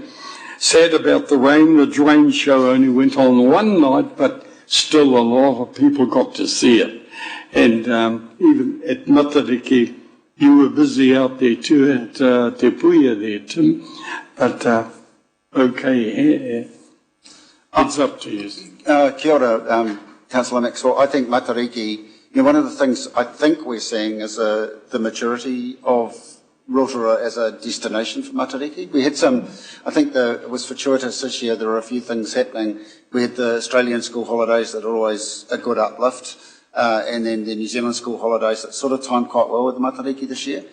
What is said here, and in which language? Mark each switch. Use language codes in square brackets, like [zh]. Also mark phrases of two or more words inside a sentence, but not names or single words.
[en] Sad about the rain, the drain show only went on one night, but still a lot of people got to see it. And even at Matariki, you were busy out there too, at Te Puia there, Tim. But, okay, it's up to you. [mi] Kia ora, [en] Councillor Maxwell. I think Matariki, one of the things I think we're seeing is the maturity of Rotorua as a destination for Matariki. We had some, I think it was fortuitous this year, there were a few things happening. We had the Australian school holidays that are always a good uplift, and then the New Zealand school holidays that sort of timed quite well with Matariki this year.